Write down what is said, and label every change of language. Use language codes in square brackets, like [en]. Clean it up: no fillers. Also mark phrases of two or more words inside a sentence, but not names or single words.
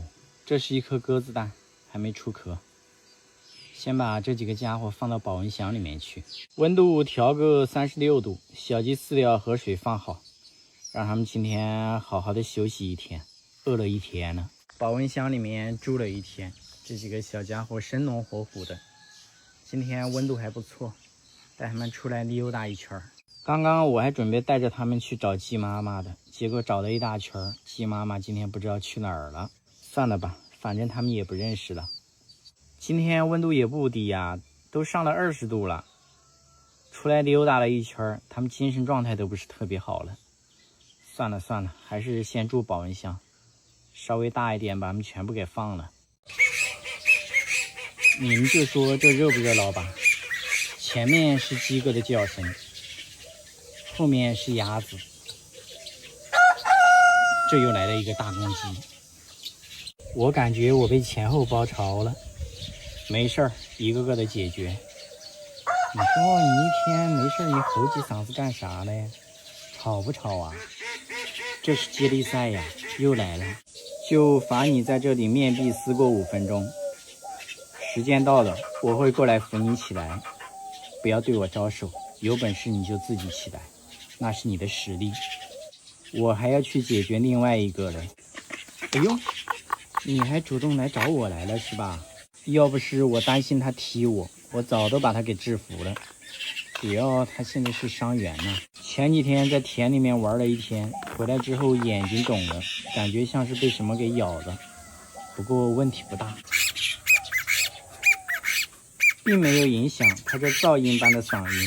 [zh] 這是一顆鴿子蛋，還沒出殼。先把這幾個家伙放到保溫箱裡面去，溫度調個36度，小雞飼料和水放好，讓他們今天好好的休息一天，餓了一天了。保溫箱裡面住了一天，這幾個小家伙生龍活虎的。今天溫度還不錯，帶他們出來溜達一圈。剛剛我還準備帶着他們去找雞媽媽的，結果找了一大圈，雞媽媽今天不知道去哪兒了。算了吧，反正他們也不認識了。今天溫度也不低呀，都上了20度了。出來溜達了一圈，他們精神狀態都不是特別好了。算了，還是先住保溫箱，稍微大一點把他們全部給放了。你们就說這熱不熱鬧吧？前面是雞哥的叫聲，後面是鴨子，這又來了一個大公雞。我感覺我被前後包抄了，沒事兒，一個個的解決。你說你一天沒事，你吼幾嗓子幹啥嘞？吵不吵啊？這是接力賽呀，又來了，就罰你在這裡面壁思過5分鐘。時間到了，我會過來扶你起來，不要對我招手，有本事你就自己起來。那是你的實力，我還要去解決另外一個嘞。哎呦，你還主動來找我來了是吧？要不是我擔心他踢我，我早都把他給制服了。主要他現在是傷員呢，前幾天在田裡面玩了一天，回來之後眼睛腫了，感覺像是被什麼給咬了，不過問題不大，並沒有影響他這噪音般的嗓音。